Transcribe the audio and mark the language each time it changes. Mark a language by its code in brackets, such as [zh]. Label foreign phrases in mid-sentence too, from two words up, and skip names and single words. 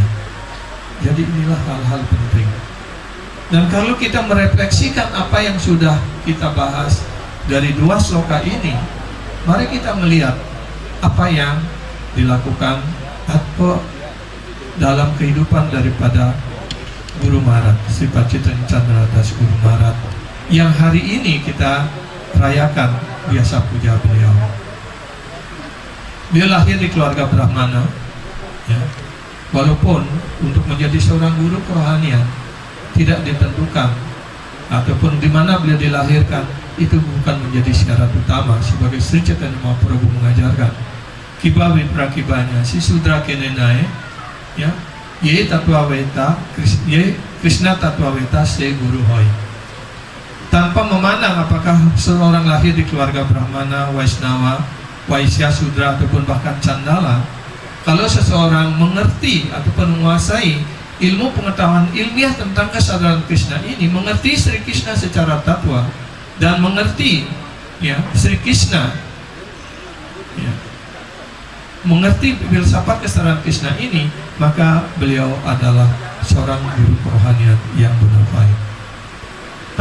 [id] Jadi inilah hal-hal penting. Dan kalau kita merefleksikan apa yang sudah kita bahas dari 2 sloka ini, mari kita melihat apa yang dilakukan atau dalam kehidupan daripada Guru Maharaj, Sri Pacitan Chandra Das Guru Maharaj, yang hari ini kita rayakan biasa puja beliau. Dia lahir di keluarga Brahmana, ya. Walaupun untuk menjadi seorang guru kerohanian tidak ditentukan ataupun di mana beliau dilahirkan, itu bukan menjadi syarat utama. Sebagai Sri Chaitanya Mahaprabhu mengajarkan, [bn] কিবা বিপ্র কিবা ন্যাসী শূদ্র কেনে নয়, ya, যে তত্ত্ববেত্তা, যে কৃষ্ণ তত্ত্ববেত্তা সে গুরু হয়. [id] Tanpa memandang apakah seorang lahir di keluarga Brahmana, Vaishnava, Vaisya, Sudra ataupun bahkan Candala, kalau seseorang mengerti ataupun menguasai ilmu pengetahuan ilmiah tentang kesadaran Krishna ini, mengerti Sri Krishna secara tatwa dan mengerti, ya, Sri Krishna, ya, mengerti filsafat kesadaran Krishna ini, maka beliau adalah seorang guru kerohanian yang benar baik.